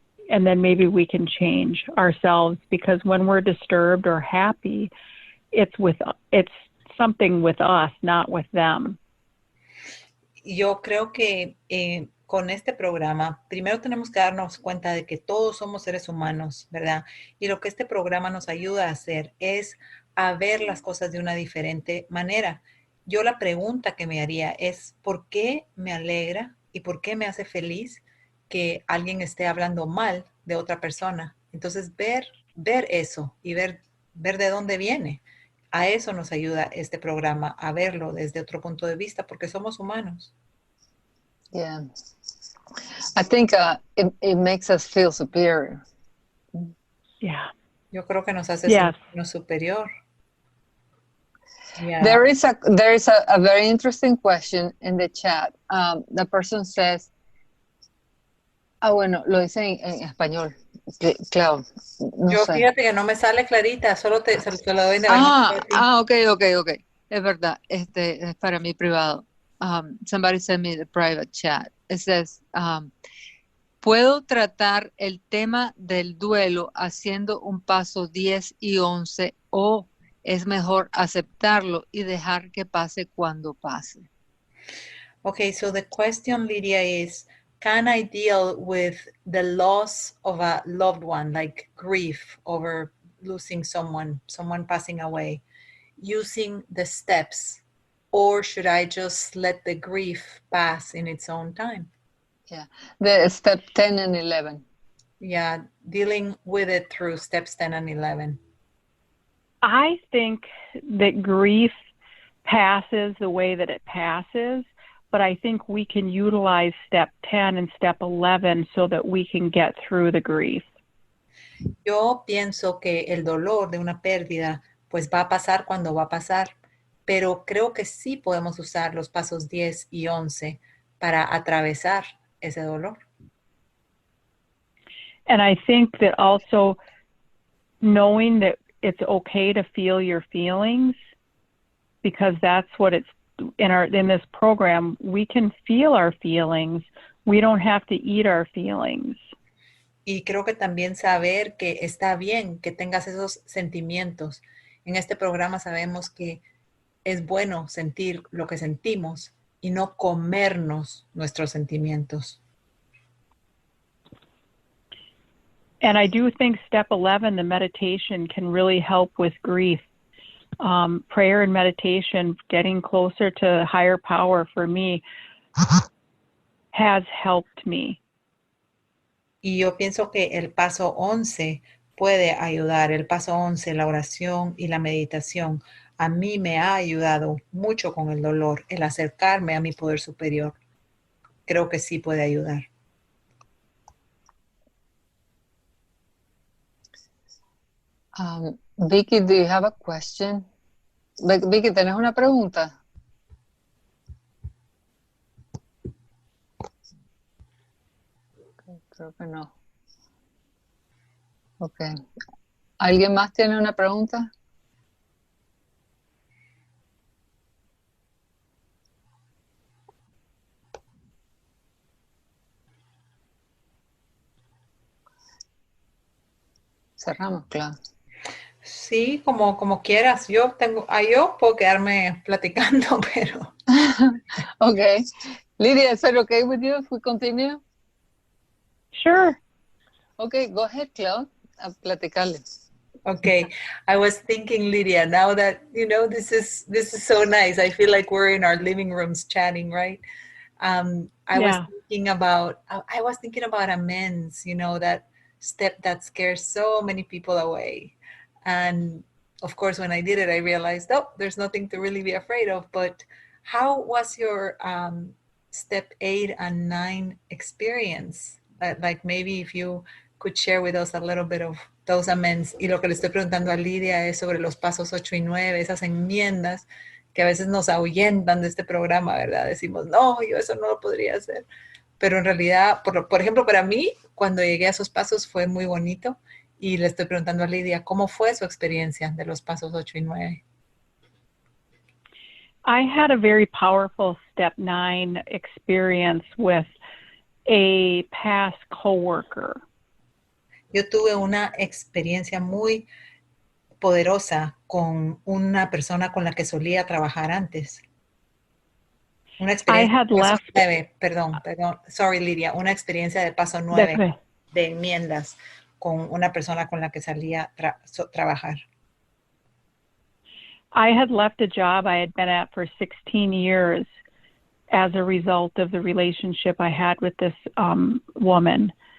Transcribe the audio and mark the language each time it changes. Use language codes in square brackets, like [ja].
[en] And then maybe we can change ourselves, because when we're disturbed or happy, it's something with us, not with them. [es] Yo creo que con este programa, primero tenemos que darnos cuenta de que todos somos seres humanos, ¿verdad? Y lo que este programa nos ayuda a hacer es a ver las cosas de una diferente manera. Yo la pregunta que me haría es, ¿por qué me alegra y por qué me hace feliz que alguien esté hablando mal de otra persona? Entonces, ver eso y ver de dónde viene. A eso nos ayuda este programa, a verlo desde otro punto de vista, porque somos humanos. [en] Yeah, I think it makes us feel superior. Yeah. [es] Yo creo que nos hace [en] Yes. [es] sentirnos superior. [en] Yeah. There is a very interesting question in the chat. The person says, [es] bueno, lo dice en español, claro. No Yo sé. fíjate que no me sale clarita, solo se lo doy de [en] Okay. [es] Es verdad, es para mí privado. [en] Somebody sent me the private chat. It says, [es] ¿puedo tratar el tema del duelo haciendo un paso 10 y 11 o es mejor aceptarlo y dejar que pase cuando pase? [en] Okay, so the question, Lydia, is, can I deal with the loss of a loved one, like grief over losing someone passing away, using the steps, or should I just let the grief pass in its own time? Yeah, the step 10 and 11. Yeah, dealing with it through steps 10 and 11. I think that grief passes the way that it passes, but I think we can utilize step 10 and step 11 so that we can get through the grief. [es] Yo pienso que el dolor de una pérdida pues va a pasar cuando va a pasar, pero creo que sí podemos usar los pasos 10 y 11 para atravesar ese dolor. [en] And I think that also knowing that it's okay to feel your feelings, because that's what it's in this program, we can feel our feelings. We don't have to eat our feelings. [es] Y creo que también saber que está bien que tengas esos sentimientos. En este programa sabemos que es bueno sentir lo que sentimos, y no comernos nuestros sentimientos. [en] And I do think step 11, the meditation, can really help with grief. Prayer and meditation, getting closer to higher power for me, has helped me. [es] Y yo pienso que el paso 11 puede ayudar. El paso 11, la oración y la meditación, a mí me ha ayudado mucho con el dolor, el acercarme a mi poder superior. Creo que sí puede ayudar. [en] Vicky, do you have a question? [es] Vicky, ¿tenés una pregunta? Creo que no. Ok. ¿Alguien más tiene una pregunta? Cerramos, claro. Sí, como quieras. Yo puedo quedarme platicando, pero... [en] Okay. Lydia, is it okay with you if we continue? Sure. Okay, go ahead, Claude, [es] a platicarle. [en] Okay, I was thinking, Lydia, now that, this is so nice. I feel like we're in our living rooms chatting, right? I was thinking about amends, that step that scares so many people away. And of course, when I did it, I realized, there's nothing to really be afraid of. But how was your step 8 and 9 experience? Like maybe if you could share with us a little bit of those amends. [es] Y lo que le estoy preguntando a Lydia es sobre los pasos 8 y 9, esas enmiendas que a veces nos ahuyentan de este programa, ¿verdad? Decimos, no, yo eso no lo podría hacer. Pero en realidad, por ejemplo, para mí, cuando llegué a esos pasos fue muy bonito. Y le estoy preguntando a Lydia, ¿cómo fue su experiencia de los pasos 8 y 9? [en] I had a very powerful step 9 experience with a past coworker. [es] Yo tuve una experiencia muy poderosa con una persona con la que solía trabajar antes. Una experiencia de paso 9, perdón, sorry Lydia, una experiencia de paso 9 de enmiendas con una persona con la que salía trabajar. [en] I had left a job I had been at for 16 years as a result of the relationship I had with this woman.